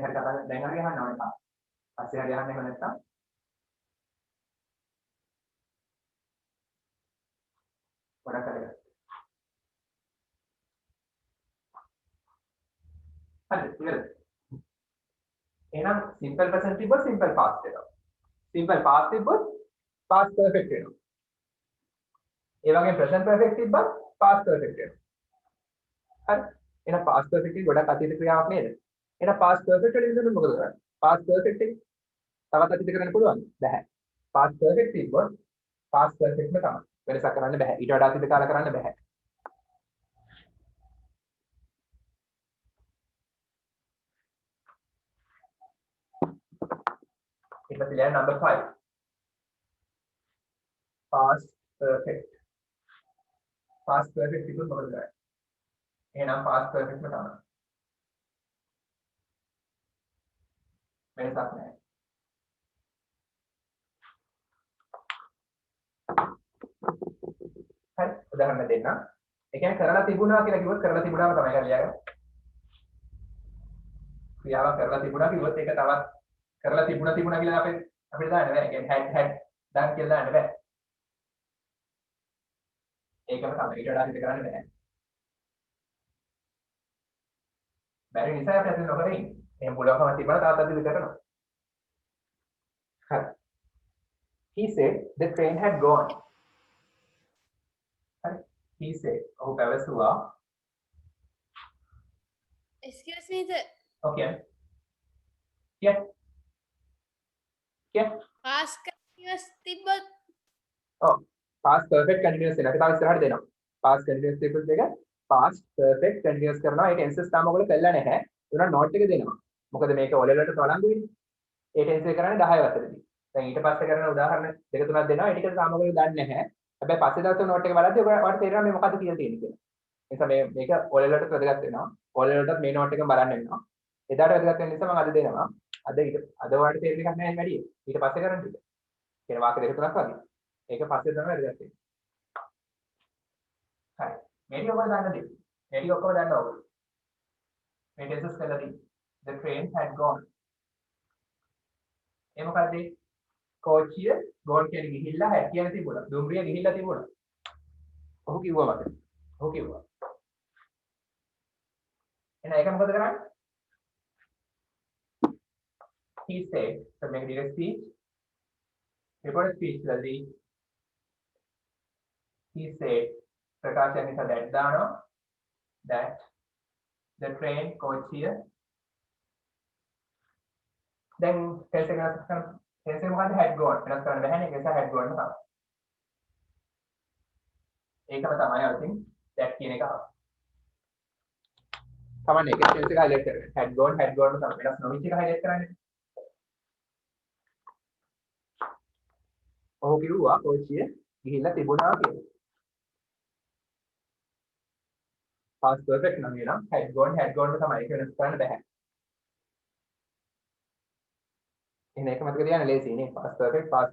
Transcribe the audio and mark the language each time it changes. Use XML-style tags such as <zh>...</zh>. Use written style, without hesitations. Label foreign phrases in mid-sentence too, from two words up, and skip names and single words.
<si>දැන් හරි කතා දැන් හරි අහන්න ඕනේ. පස්සේ හරි අහන්න එහෙම නැත්නම් ගොඩක් කරගන්න. හරිද? ඉවරද? එහෙනම්</si> <en>simple present</en> <si>තිබ්බොත්</si> <en>simple past</en> <si>වෙනවා.</si> <en>simple past</en> <si>තිබ්බොත්</si> <en>past perfect</en> <si>වෙනවා. ඒ වගේම</si> <en>present perfect</en> <si>තිබ්බත්</si> <en>past perfect</en> <si>වෙනවා. හරි. එහෙනම්</si> <en>past perfect</en> <si>එක ගොඩක් අතීත ක්‍රියාවක් නේද? එහෙනම්</si> <en>past perfect</en> <si>වලින් ඉඳන් මොකද කරන්නේ?</si> <en>past perfect</en> <si>එක තවත් අතීත කරන්න පුළුවන්ද? බැහැ.</si> <en>past perfect</en> <si>තිබ්බොත්</si> <en>past perfect</en> <si>ම තමයි. වෙනසක් කරන්න බැහැ. ඊට වඩා අතීත කාල කරන්න බැහැ. ඊට පස්සේ ලියන්න number 5.</si> <en>past perfect. past perfect</en> <si>තිබ්බොත් මොකද කරන්නේ? එහෙනම්</si> <en>past perfect</en> <si>ම තමයි. වෙනසක් නැහැ. හරි උදාහරණ දෙන්න. ඒ කියන්නේ කරලා තිබුණා කියලා කිව්වොත් කරලා තිබුණාම තමයි කියලා ලියගන්න. ක්‍රියාවක් කරලා තිබුණා කිව්වොත් ඒක තවත් කරලා තිබුණා කියලා අපිට දාන්න බෑ. ඒ කියන්නේ</si> <en>had done</en> <si>කියලා දාන්න බෑ. ඒකම තමයි. ඊට වඩා හිත කරන්න බෑ. බැරි නිසා අපි අද නොකර ඉන්නේ. එහෙනම් පුළුවන්කම තිබුණා තාත්තා දිලි කරනවා. හරි.</si> <en>He said the train had gone. He said,</en> <si>ඔහු පැවසුවා.</si> <en>Excuse me, sir. Okay. Yeah. Yeah. Past continuous</en> <si>තිබ්බොත් Oh,</si> <en>past perfect continuous</en> <si>වෙනවා. අපි තව ඉස්සරහට දෙනවා.</si> <en>past continuous</en> <si>තිබුත් දෙක</si> <en>past perfect continuous</en> <si>කරනවා. ඒ tenses තාම ඔයගොල්ලෝ කළා නැහැ. ඒනවා note එක දෙනවා. මොකද මේක</si> <en>O level</en> <si>වලට තොලංගු වෙන්නේ. ඒ tense එක කරන්නේ 10 වසරේදී. දැන් ඊට පස්සේ කරන උදාහරණ දෙක තුනක් දෙනවා. ඒ ටික තාම ඔයගොල්ලෝ දන්නේ නැහැ. හැබැයි පස්සේ දවසේ note එක බලද්දී ඔයාලට තේරෙනවා මේ මොකද්ද කියලා තියෙන්නේ කියලා. ඒ නිසා මේක</si> <en>O level</en> <si>වලට වැදගත් වෙනවා.</si> <en>O level</en> <si>වලටත් මේ note එකම බලන්න වෙනවා. එදාට වැදගත් වෙන නිසා මම අද දෙනවා. අද ඔයාලට තේරෙන්න එකක් නැහැ වැඩි. ඊට පස්සේ කරන්න ටික. කියන වාක්‍ය දෙක තුනක් වගේ. ඒක පස්සේ තමයි වැදගත් වෙන්නේ. හරි. මේක ඔයගොල්ලෝ දන්න දේ. මේක ඔක්කොම දන්නවා ඔයගොල්ලෝ. මේ ටෙන්සස් කරලා තියෙන්නේ.</si> <en>The train had gone.</en> <si>ඒ මොකද්ද? කෝච්චිය ගෝන් කියන ගිහිල්ලා had කියන තිබුණා. දුම්රිය ගිහිල්ලා තිබුණා. ඔහු කිව්වා මට. ඔහු කිව්වා. එහෙනම් ඒක මොකද කරන්නේ?</si> <en>He said, so make it a speech. Report speech</en> <si>වලදී</si> <en>he said</en> <si>ප්‍රකාශය නිසා that දානවා</si> <en>that the train</en> <si>කෝච්චිය දැන් tense එක මොකද්ද</si> <en>had gone</en> <si>වෙනස් කරන්න බැහැ නේ ඒක නිසා</si> <en>had gone</en> <si>තමයි. ඒකම තමයි අලුතින් that කියන එක ආවා. තමයි ඒක tense එක highlight කරගන්න.</si> <en>had gone</en> <si>තමයි වෙනස් නොවිච්ච එක highlight කරන්නේ. ඔහු කිව්වා කෝච්චිය ගිහිල්ලා තිබුණා කියලා.</si> <en>past perfect</en> <si>නම් එනම්</si> <en>had gone</en> <si>තමයි ඒක වෙනස් කරන්න බෑ. එහෙනම් ඒක මතක තියාගන්න ලේසියි නේ</si> <en>past perfect.</en>